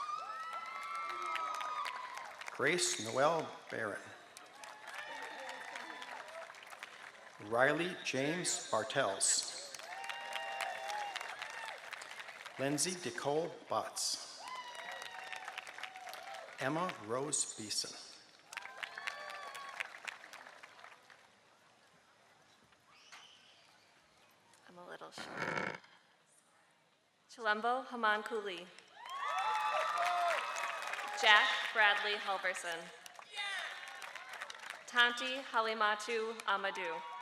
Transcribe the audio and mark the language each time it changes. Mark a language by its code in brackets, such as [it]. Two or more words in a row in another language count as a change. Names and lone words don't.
[en] Grace Noel Barron. Riley James Bartels. Lindsay Nicole Botts. Emma Rose Beeson. I'm a little short. Chilembo Haman Cooley. Jack Bradley Halverson. Tanti Halimatu Amadou.